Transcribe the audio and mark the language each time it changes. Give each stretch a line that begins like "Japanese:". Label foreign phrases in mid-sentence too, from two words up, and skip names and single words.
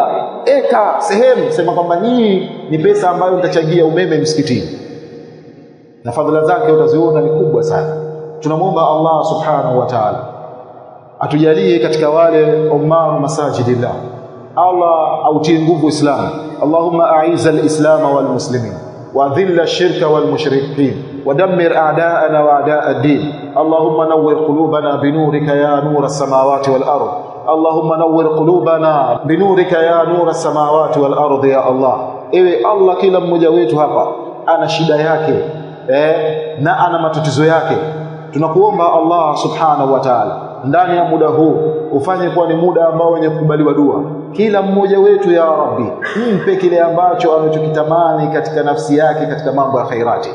Swahili: Eka sehemu, sema kwamba hii ni pesa ambayo nitachangia umeme msikitini, na fadhila zake utaziona ni kubwa sana. Tunamuomba Allah
Arabic: سبحانه وتعالى
Swahili: atujalie katika wale umma masajidillah. Allah autie nguvu Islam.
Arabic: اللهم أعز الإسلام والمسلمين وأذل الشرك والمشركين ودمر أعداءنا وأعداء الدين. اللهم نور قلوبنا بنورك يا نور السماوات والأرض. اللهم نور قلوبنا بنورك يا نور السماوات والأرض يا الله.
Swahili: Ewe Allah, kila mmoja wetu hapa ana shida yake na ana matatizo yake. Tunakuomba Allah
Arabic: سبحانه وتعالى
Swahili: ndani ya muda huu ufanye kuwa ni muda ambao wenye kukubaliwa dua. Kila mmoja wetu
Arabic: يا رب
Swahili: mpe kile ambacho anachokitamani katika nafsi yake katika mambo ya khairati.